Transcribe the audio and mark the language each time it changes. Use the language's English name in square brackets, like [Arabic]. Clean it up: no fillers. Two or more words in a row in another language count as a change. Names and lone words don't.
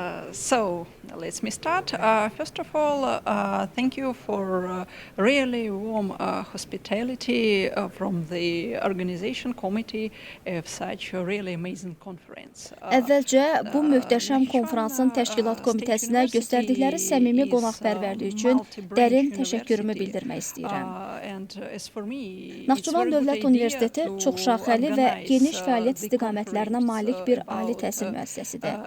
[English] So let me start. First of all, thank you for really warm hospitality from the organization committee of such a really amazing conference. [Azerbaijani] Əvvəlcə bu möhtəşəm konfransın təşkilat komitəsinə göstərdikləri səmimi qonaqpərvərlik üçün dərin təşəkkürümü bildirmək istəyirəm. Naxçıvan Dövlət Universiteti çoxşaxəli və geniş fəaliyyət istiqamətlərinə malik bir ali təhsil müəssisəsidir.